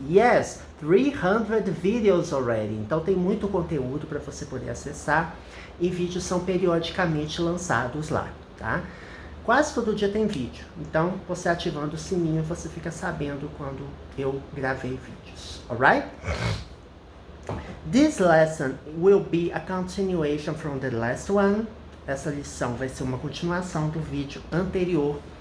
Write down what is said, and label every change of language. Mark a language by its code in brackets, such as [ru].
[en] Yes, 300 videos already. [pt] Então tem muito conteúdo para você poder acessar e vídeos são periodicamente lançados lá, tá? Quase todo dia tem vídeo. Então, você ativando o sininho, você fica sabendo quando eu gravei vídeos. [en] Alright? This lesson will be a continuation from the last one. [pt] Essa lição vai ser uma continuação do vídeo anterior.